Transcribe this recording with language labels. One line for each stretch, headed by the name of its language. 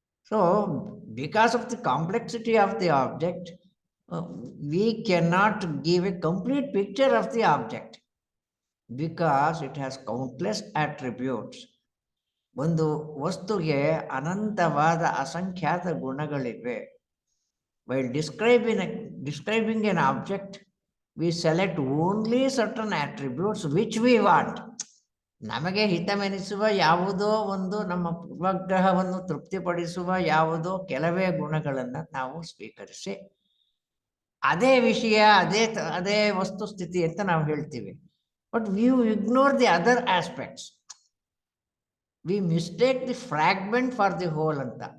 English: So because of the complexity of the object, we cannot give a complete picture of the object because it has countless attributes.
Kannada: ಒಂದು ವಸ್ತುಗೆ ಅನಂತವಾದ ಅಸಂಖ್ಯಾತ ಗುಣಗಳಿವೆ.
English: While describing an object, we select only certain attributes which we want.
Kannada: ನಮಗೆ ಹಿತವೆನಿಸುವ ಯಾವುದೋ ಒಂದು ನಮ್ಮ ಪೂರ್ವಗ್ರಹವನ್ನು ತೃಪ್ತಿಪಡಿಸುವ ಯಾವುದೋ ಕೆಲವೇ ಗುಣಗಳನ್ನು ನಾವು ಸ್ವೀಕರಿಸಿ ಅದೇ ವಿಷಯ ಅದೇ ವಸ್ತುಸ್ಥಿತಿ ಅಂತ ನಾವು ಹೇಳ್ತೀವಿ.
English: But you ignore the other aspects. We mistake the fragment for the whole ಅಂತ.